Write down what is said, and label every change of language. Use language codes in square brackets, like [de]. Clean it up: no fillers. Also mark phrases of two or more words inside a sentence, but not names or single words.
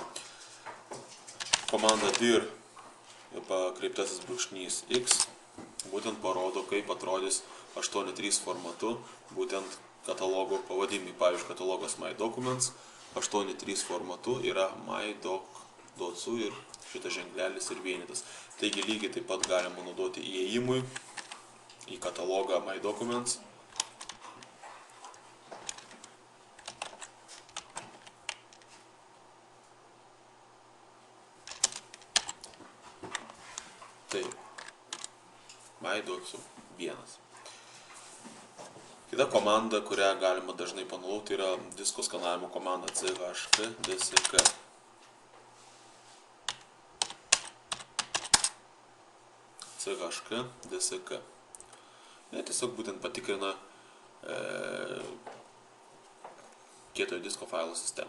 [lt] Komanda dir pakreiptasis brūkšnys X būtent parodo, kaip atrodys 8.3 formatu būtent katalogo pavadinimai. Pavyzdžiui, katalogas My Documents 8.3 formatu yra my.doc ir šitas ženklelis ir vienetas. Taigi lygiai taip pat galima naudoti įėjimui į katalogą My Documents. Taip, my.doc1. Kita komanda, kurią galima dažnai panaudoti, yra disko skanavimo komanda chkdsk. chkdsk. Jie tiesiog būtent patikrina kietojo disko failo sistemą.